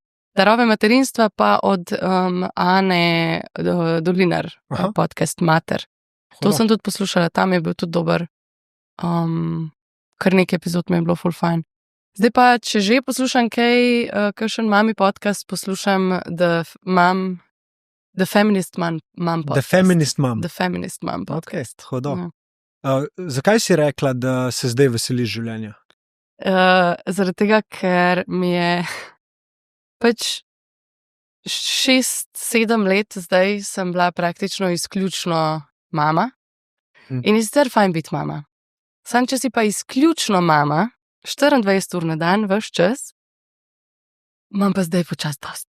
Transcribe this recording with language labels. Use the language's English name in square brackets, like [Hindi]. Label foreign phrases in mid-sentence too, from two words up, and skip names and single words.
[Slovenian] Darove materinstva pa od Ane Dolinar, podcast Mater. To sem tudi poslušala, tam je bil tudi dober. Kar nekaj epizod mi je bilo ful fajn. Zdaj pa, če že poslušam kakšen mami podcast, poslušam The Feminist Mom podcast. The Feminist Mom. The Feminist Mom podcast. Ok, hodo. Zakaj si rekla, da se zdaj veseliš življenja? Zaradi tega, ker mi je pač 6-7 let zdaj sem bila praktično izključno mama. In je sicer fajn biti mama. Sam, če si pa izključno mama, 24 ur na dan, ves čas, imam pa zdaj počasi dost.